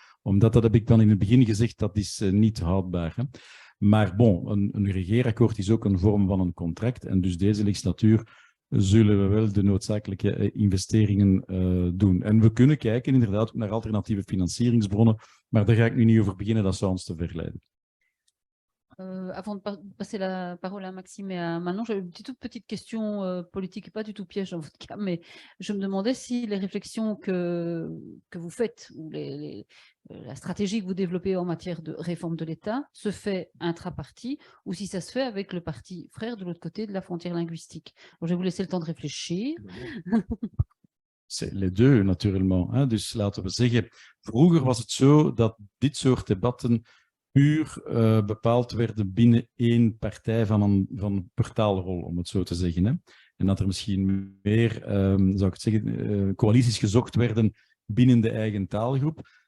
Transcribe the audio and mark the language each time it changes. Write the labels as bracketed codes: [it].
[nl] Omdat, dat heb ik dan in het begin gezegd, dat is niet houdbaar. Hè? Maar bon, een regeerakkoord is ook een vorm van een contract en dus deze legislatuur zullen we wel de noodzakelijke investeringen doen. En we kunnen kijken inderdaad naar alternatieve financieringsbronnen, maar daar ga ik nu niet over beginnen, dat zou ons te ver leiden. [fr] Avant de passer la parole à Maxime et à Manon, j'ai une toute petite question politique, pas du tout piège dans votre cas, mais je me demandais si les réflexions que vous faites ou la stratégie que vous développez en matière de réforme de l'État se fait intra-parti ou si ça se fait avec le parti frère de l'autre côté de la frontière linguistique. Donc, je vais vous laisser le temps de réfléchir. Les deux, [nl] natuurlijk. Dus laten we zeggen, vroeger was het zo dat dit soort debatten puur bepaald werden binnen één partij van een portaalrol, om het zo te zeggen. Hè. En dat er misschien meer, zou ik het zeggen, coalities gezocht werden binnen de eigen taalgroep.